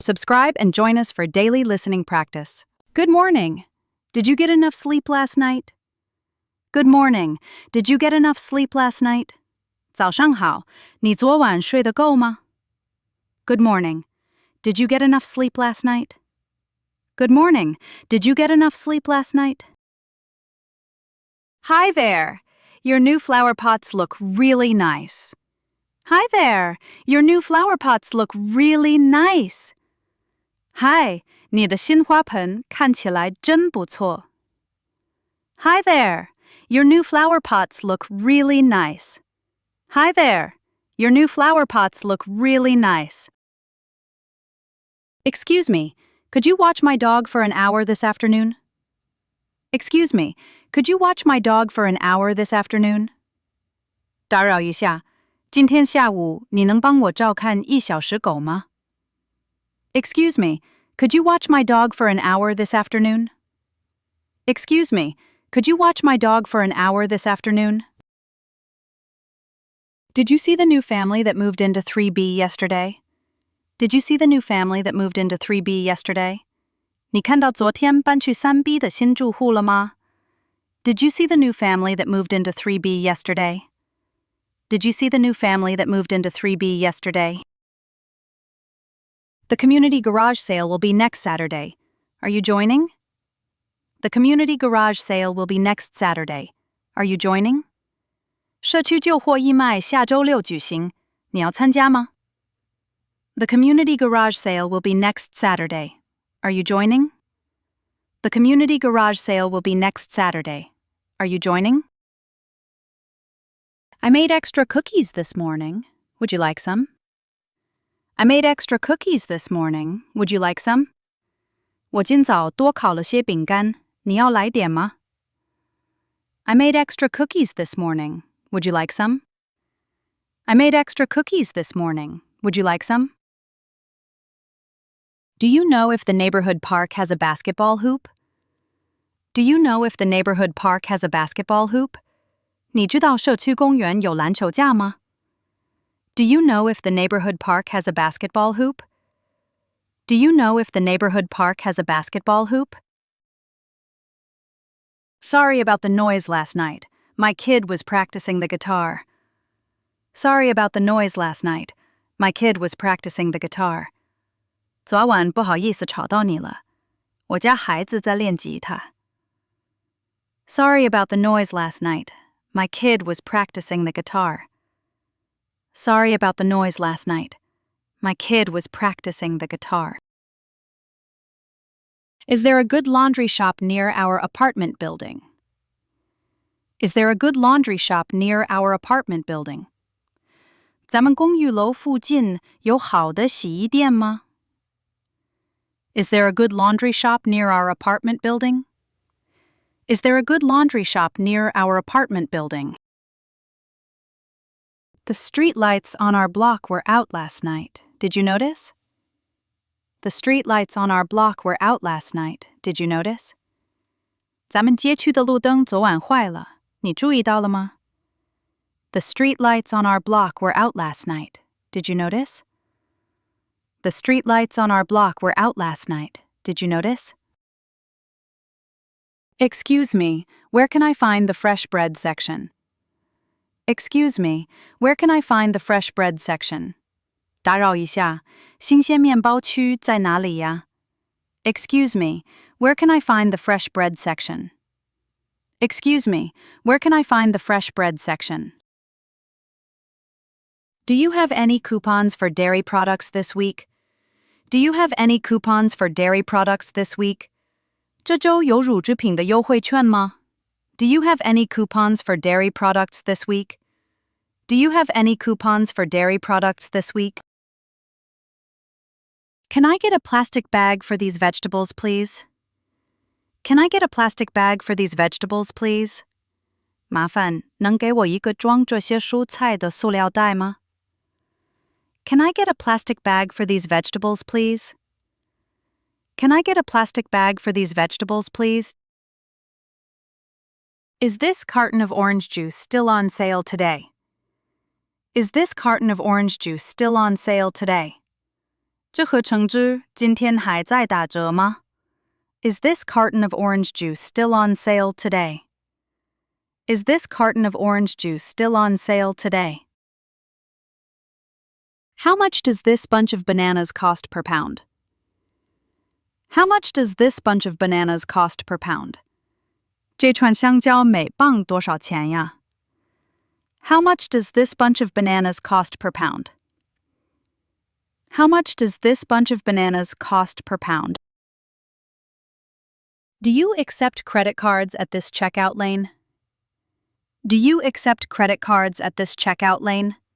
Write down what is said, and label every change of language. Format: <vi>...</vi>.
<en>Subscribe and join us for daily listening practice. Good morning. Did you get enough sleep last night? Good morning. Did you get enough sleep last night?</en> <zh>早上好，你昨晚睡得够吗？</zh> <en>Good morning. Did you get enough sleep last night? Good morning. Did you get enough sleep last night? Hi there. Your new flower pots look really nice. Hi there. Your new flower pots look really nice.</en> <zh>Hi, 你的新花盆看起来真不错。</zh> <en>Hi there. Your new flower pots look really nice. Hi there. Your new flower pots look really nice. Excuse me, could you watch my dog for an hour this afternoon? Excuse me, could you watch my dog for an hour this afternoon?</en> <zh>打扰一下，今天下午你能帮我照看1小时狗吗？</zh> <en>Excuse me, could you watch my dog for an hour this afternoon? Excuse me, could you watch my dog for an hour this afternoon? Did you see the new family that moved into 3B yesterday? Did you see the new family that moved into 3B yesterday?</en> <zh>你看到昨天搬去 3B 的新住户了吗？</zh> <en>Did you see the new family that moved into 3B yesterday? Did you see the new family that moved into 3B yesterday? The community garage sale will be next Saturday. Are you joining? The community garage sale will be next Saturday. Are you joining?</en> <zh>社区旧货义卖下周六举行，你要参加吗？</zh> <en>The community garage sale will be next Saturday. Are you joining? The community garage sale will be next Saturday. Are you joining? I made extra cookies this morning. Would you like some? I made extra cookies this morning. Would you like some?</en> <zh>我今早多烤了些饼干，你要来点吗？</zh> <en>I made extra cookies this morning. Would you like some? I made extra cookies this morning. Would you like some? Do you know if the neighborhood park has a basketball hoop? Do you know if the neighborhood park has a basketball hoop?</en> <zh>你知道社区公园有篮球架吗？</zh> <en>Do you know if the neighborhood park has a basketball hoop? Do you know if the neighborhood park has a basketball hoop? Sorry about the noise last night. My kid was practicing the guitar. Sorry about the noise last night. My kid was practicing the guitar.</en> <zh>昨晚不好意思吵到你了，我家孩子在练吉他。</zh> <en>Sorry about the noise last night. My kid was practicing the guitar. Sorry about the noise last night. My kid was practicing the guitar. Is there a good laundry shop near our apartment building? Is there a good laundry shop near our apartment building?</en> <zh>咱们公寓楼附近有好的洗衣店吗？</zh> <en>Is there a good laundry shop near our apartment building? Is there a good laundry shop near our apartment building? The street lights on our block were out last night. Did you notice? The street lights on our block were out last night. Did you notice?</en> <zh>咱们街区的路灯昨晚坏了，你注意到了吗？</zh> <en>The street lights on our block were out last night. Did you notice? The street lights on our block were out last night. Did you notice? Excuse me, where can I find the fresh bread section? Excuse me, where can I find the fresh bread section?</en> <zh>打扰一下，新鲜面包区在哪里呀？</zh> <en>Excuse me, where can I find the fresh bread section? Excuse me, where can I find the fresh bread section? Do you have any coupons for dairy products this week? Do you have any coupons for dairy products this week?</en> <zh>这周有乳制品的优惠券吗？</zh> <en>Do you have any coupons for dairy products this week? Do you have any coupons for dairy products this week? Can I get a plastic bag for these vegetables, please? Can I get a plastic bag for these vegetables, please?</en> <zh>麻烦能给我一个装这些蔬菜的塑料袋吗？</zh> <en>Can I get a plastic bag for these vegetables, please? Can I get a plastic bag for these vegetables, please? Is this carton of orange juice still on sale today? Is this carton of orange juice still on sale today?</en> <zh>这盒橙汁今天还在打折吗?</zh> <en>Is this carton of orange juice still on sale today? Is this carton of orange juice still on sale today? How much does this bunch of bananas cost per pound? How much does this bunch of bananas cost per pound?</en> <zh>这串香蕉每磅多少钱呀?</zh> <en>How much does this bunch of bananas cost per pound? How much does this bunch of bananas cost per pound? Do you accept credit cards at this checkout lane? Do you accept credit cards at this checkout lane?</en>